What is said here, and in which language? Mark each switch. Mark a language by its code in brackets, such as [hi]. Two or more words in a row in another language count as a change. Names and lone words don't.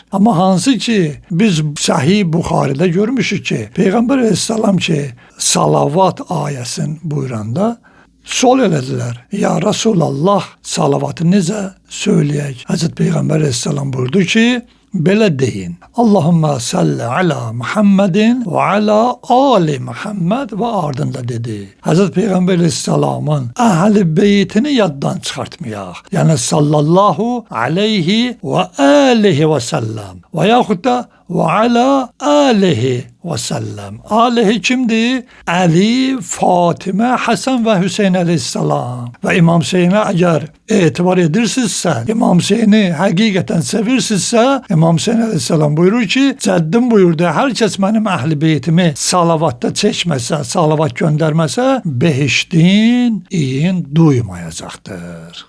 [az] Amma hansı ki biz Sahih Buxaridə görmüşük ki, Peyğəmbər Aleyhisselam ki salavat ayəsini buyuranda sol elədilər. Ya Resulallah, salavatı necə söyləyək? Hazreti Peyğəmbər Aleyhisselam buyurdu ki, belə deyin. [ar] اللهم صل على محمد وعلى آل محمد [az] ve ardında dedi. Hazreti Peyğəmbər Aleyhisselamın əhl-i beytini yaddan çıxartmayaq. Yəni [ar] صلى الله عليه وعليه وسلم [az] ve yaxud da [ar] وعلى عليه وسلم. [az] Aleyhi kimdir? Ali, Fatıma, Hasan ve Hüseyin Aleyhisselam. Ve İmam Hüseyin'e eğer etibar edirsinizsə, İmam Hüseyin'i həqiqətən sevirsinizsə, İmam Hüseyin Aleyhisselam buyurur ki, cəddim buyurdu, hər kəs mənim əhl-i beytimi salavatda çəkməsə, salavat göndərməsə, behiştin iyin duymayacaqdır.